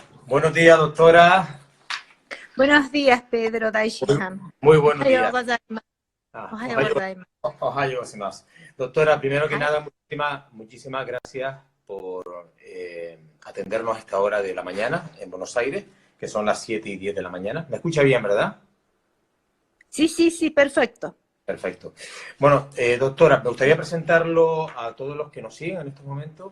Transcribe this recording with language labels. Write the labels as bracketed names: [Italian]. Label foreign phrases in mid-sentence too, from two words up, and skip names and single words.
[Spanish] Buenos días, doctora. Buenos días, Pedro Daishihan. Muy buenos [Japanese] おはよう [Spanish] días. [Japanese] ございます。おはようございます。おはようございます. [Spanish] Doctora, primero que [Japanese] はい。 [Spanish] nada, muchísimas gracias por atendernos a esta hora de la mañana en Buenos Aires, que son las 7:10 de la mañana. ¿Me escucha bien, verdad? Sí, sí, sí, perfecto. Perfecto. Bueno, doctora, me gustaría presentarlo a todos los que nos siguen en estos momentos.